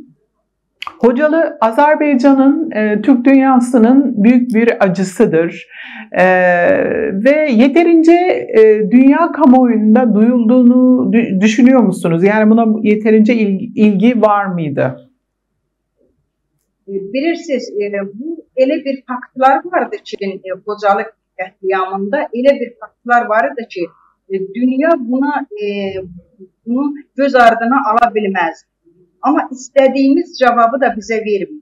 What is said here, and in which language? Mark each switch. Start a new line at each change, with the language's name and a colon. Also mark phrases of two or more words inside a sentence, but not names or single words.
Turkish: Hocalı Azerbaycan'ın Türk dünyasının büyük bir acısıdır. Ve yeterince dünya kamuoyunda duyulduğunu düşünüyor musunuz? Yani buna yeterince ilgi var mıydı?
Azerbaijani: Bilirsiniz, bu elə bir faktlar vardı ki, Xocalı qətliamında elə bir faktlar vardı ki, dünya bunu göz ardına ala bilməz. Amma istədiyimiz cavabı da bizə vermir.